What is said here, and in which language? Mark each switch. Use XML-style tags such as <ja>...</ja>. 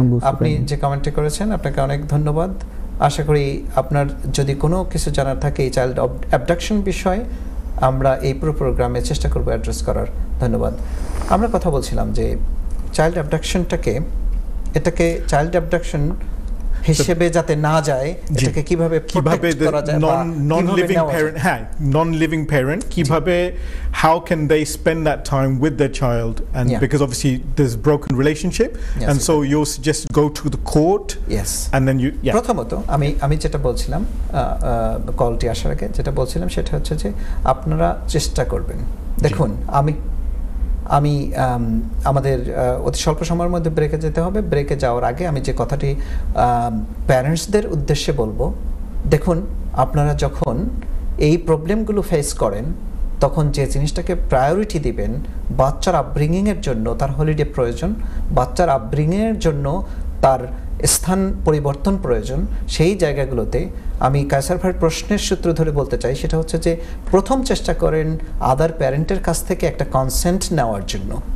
<bn>আপনি যে কমেন্টটি করেছেন আপনাকে অনেক ধন্যবাদ। আশা করি আপনার যদি কোনো কিছু জানার থাকে এই চাইল্ড অ্যাবডাকশন বিষয়ে, আমরা এই পুরো প্রোগ্রামে চেষ্টা করব অ্যাড্রেস করার। ধন্যবাদ। আমরা কথা বলছিলাম যে চাইল্ড অ্যাবডাকশনটাকে, এটাকে চাইল্ড অ্যাবডাকশন হিসেবে যাতে না যায়, এটাকে কিভাবে প্রোটেক্ট করা যায়,</bn> <en>non living parent, হ্যাঁ, non living parent</en> <bn>কিভাবে,</bn> <en>how can they spend that time with their child, and because obviously there's broken relationship, and so you suggest go to the court, yes, and then you</en> <bn>প্রথমত আমি যেটা বলছিলাম কলটি আসার আগে যেটা বলছিলাম সেটা হচ্ছে যে আপনারা চেষ্টা করবেন। দেখুন, আমি আমাদের অতি স্বল্প সময়ের মধ্যে ব্রেকে যেতে হবে। ব্রেকে যাওয়ার আগে আমি যে কথাটি প্যারেন্টসদের উদ্দেশ্যে বলবো, দেখুন, আপনারা যখন এই প্রবলেমগুলো ফেস করেন তখন যে জিনিসটাকে প্রায়োরিটি দিবেন, বাচ্চার আপব্রিঙ্গিংয়ের জন্য তার হলিডে প্রয়োজন, বাচ্চার আপব্রিঙ্গিংয়ের জন্য তার স্থান পরিবর্তন প্রয়োজন, সেই জায়গাগুলোতে আমি কায়সার ভাইয়ের প্রশ্নের সূত্র ধরে বলতে চাই সেটা হচ্ছে যে প্রথম চেষ্টা করেন আদার প্যারেন্টের কাছ থেকে একটা কনসেন্ট নেওয়ার জন্য।</bn>